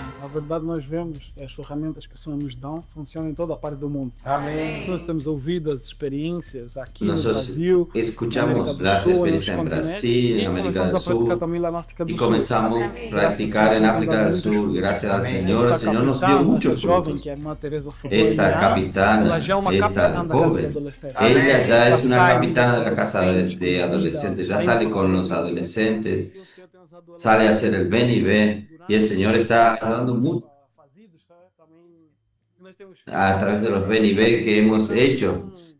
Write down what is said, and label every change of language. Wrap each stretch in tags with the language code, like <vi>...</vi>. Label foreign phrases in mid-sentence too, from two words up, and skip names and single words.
<pt>verdade, nós vemos as ferramentas que o Senhor nos dão funcionam em toda a parte do mundo. Amém. Nós temos ouvido as experiências aqui no</pt> <es>Nosotros</es> <pt>Brasil, na América</pt> <es>escuchamos</es> <pt>do</pt> <es>las</es> <pt>Sul, em outros</pt> <es>experiencias en</es> <pt>continentes,</pt> <es>Brasil,</es> <pt>e</pt> <es>en América</es> <pt>começamos</pt> <es>del</es> <pt>a praticar</pt> <es>Sur,</es> <pt>também lá na África do</pt> <es>y</es> <pt>Sul.</pt> <es>comenzamos a practicar en África del Sur. Gracias al Señor, el</es> <pt>Esta</pt> <es>Señor nos dio</es> <pt>capitã,</pt> <es>muchos</es> <pt>esta jovem,</pt> <es>frutos.</es> <pt>que é a irmã Teresa</pt> <es>Esta</es> <pt>ela</pt> <es>capitana,</es> <pt>já é uma</pt> <es>esta</es> <pt>capitã da casa de</pt> <es>joven,</es> <pt>adolescentes.</pt> <es>ella ya</es> <pt>Ela</pt> <es>es una</es> <pt>sai</pt> <es>capitana de</es> <pt>com</pt> <es>la casa de adolescentes, ya</es> <pt>sai</pt> <es>sale</es> <pt>com</pt> <es>con los adolescentes, sale a hacer el ven y ve, y el Señor está dando mucho a través de los ven y ve que hemos hecho.</es>